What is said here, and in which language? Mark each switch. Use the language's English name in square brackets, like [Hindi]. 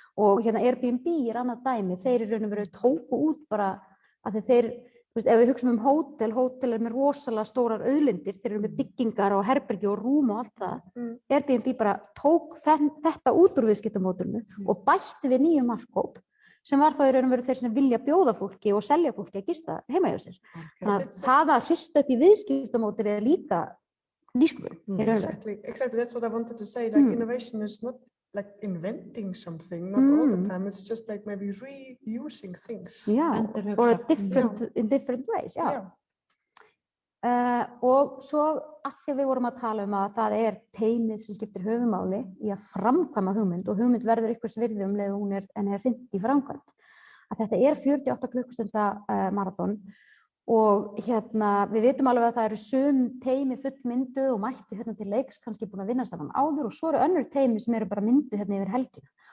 [Icelandic] Og Airbnb annað dæmi, þeir í raun og veru tóku út bara að þeir, ef við hugsum hótel með rosalega stórar auðlindir, þeir eru með byggingar og herbergi og rúm og allt það. Airbnb bara tók þetta út úr viðskiptamódelinu og bætti við nýjum markhóp sem var þá í raun og veru þeir sem vilja bjóða fólki og selja fólki að gista heima hjá sér. Þannig að það að hrista upp í viðskiptamódeli líka nýsköpun í raun og veru. [English] Exactly. That's what I wanted to say. Like innovation is not like inventing something, not all the time. It's just like maybe reusing things. Já, or in different ways, já. [Icelandic] Og svo að því við vorum að tala að það teymið sem skiptir höfumáli í að framkvæma hugmynd og hugmynd verður einhvers virði leið hún en hrint í framkvæmd. Að þetta 48 klukkustunda marathon og við vitum alveg að það eru sum teymi fullmynduð og mættu til leiks kannski búin að vinna saman áður og svo eru önnur teymi sem eru bara mynduð yfir helgina.